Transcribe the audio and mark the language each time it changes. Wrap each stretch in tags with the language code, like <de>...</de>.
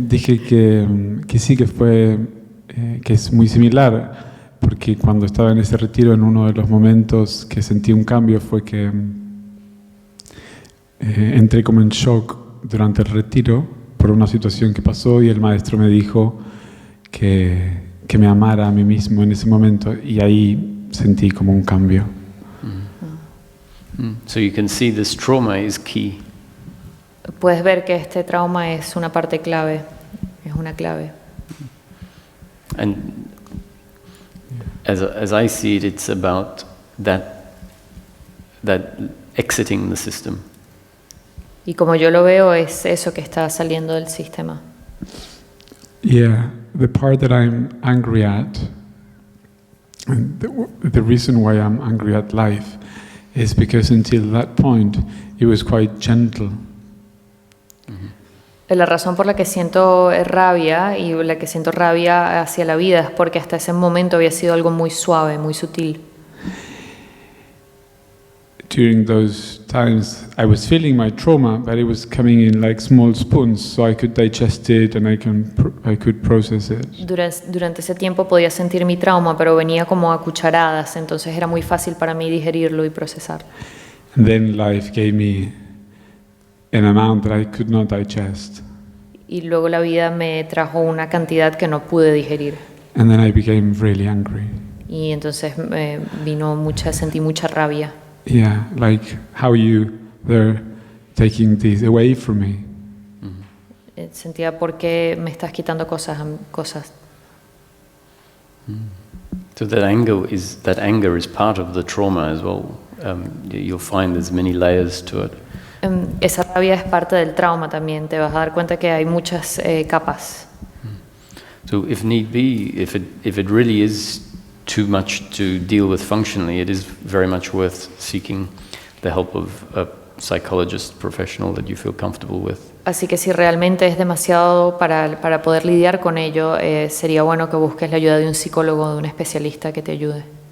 <es>dije que sí, que fue, que es muy similar, porque cuando estaba en ese retiro, en uno de los momentos que sentí un cambio fue que entré como en shock durante el retiro por una situación que pasó y el maestro me dijo que me amara a mí mismo en ese momento, y ahí sentí como un cambio.</es> <en>So you can see this trauma is key.</en> <es>Puedes ver que este trauma es una parte clave, es una clave.</es> <en>And as I see it, it's about that exiting the system.</en> <es>Y como yo lo veo, es eso que está saliendo del sistema.</es> <en>Yeah, the part that I'm angry at, and the reason why I'm angry at life is because until that point it was quite gentle.</en> <es>La razón por la que siento rabia y la que siento rabia hacia la vida es porque hasta ese momento había sido algo muy suave, muy sutil.</es> <en>During those times I was feeling my trauma, but it was coming in like small spoons, so I could digest it and I could process it.</en> <es>Durante ese tiempo podía sentir mi trauma, pero venía como a cucharadas, entonces era muy fácil para mí digerirlo y procesarlo.</es> <en>And then life gave me an amount that I could not digest.</en> <es>Y luego la vida me trajo una cantidad que no pude digerir.</es> <en>And then I became really angry.</en> <es>Y entonces sentí mucha rabia.</es> <en>Yeah, like how they're taking this away from me.</en> <es>Sentía por qué me estás quitando cosas.</es> <en>So that anger is part of the trauma as well. You'll find there's many layers to it.</en> <es>Esa rabia es parte del trauma también. Te vas a dar cuenta que hay muchas capas.</es> <en>So if need be, if it really is too much to deal with functionally, it is very much worth seeking the help of a psychologist professional that you feel comfortable with.</en> <es>Así que si realmente es demasiado para poder lidiar con ello, sería bueno que busques la ayuda de un psicólogo, de un especialista que te ayude.</es>